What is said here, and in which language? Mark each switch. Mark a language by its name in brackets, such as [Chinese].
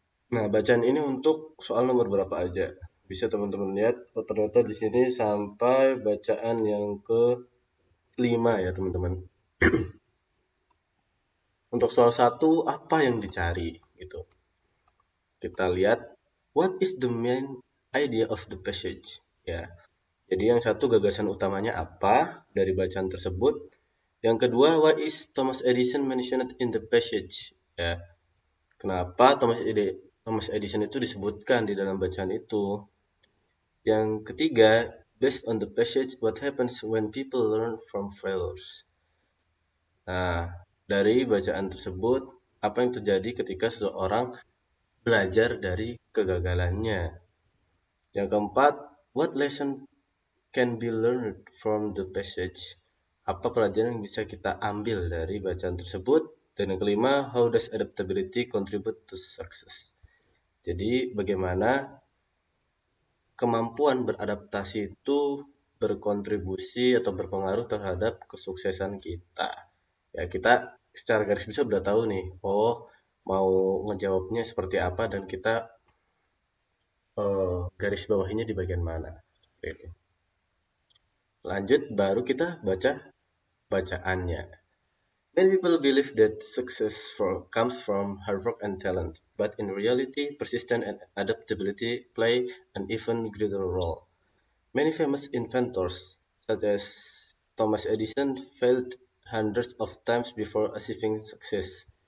[Indonesian] Nah, bacaan ini untuk soal nomor berapa aja. Bisa teman-teman lihat, oh, ternyata di sini sampai bacaan yang ke-5 ya teman-teman. Untuk soal satu, apa yang dicari gitu. Kita lihat, [English] what is the main idea of the passage? [Indonesian] Ya, jadi yang satu gagasan utamanya apa dari bacaan tersebut. Yang kedua, [English] why is Thomas Edison mentioned in the passage? [Indonesian] Ya, kenapa Thomas Edison itu disebutkan di dalam bacaan itu? Yang ketiga, [English] based on the passage, what happens when people learn from failures? [Indonesian] Nah, dari bacaan tersebut, apa yang terjadi ketika seseorang belajar dari kegagalannya? Yang keempat, [English] what lesson can be learned from the passage? [Indonesian] Apa pelajaran yang bisa kita ambil dari bacaan tersebut? Dan yang kelima, [English] how does adaptability contribute to success? [Indonesian] Jadi, bagaimana kemampuan beradaptasi itu berkontribusi atau berpengaruh terhadap kesuksesan kita. Ya, kita secara garis besar udah tahu nih, oh mau ngejawabnya seperti apa dan kita garis bawahnya di bagian mana. Oke. Lanjut, baru kita baca bacaannya. [English] Many people believe that comes from hard work and talent, but in reality, persistence and adaptability play an even greater role. Many famous inventors, such as Thomas Edison, failed hundreds of times before achieving success.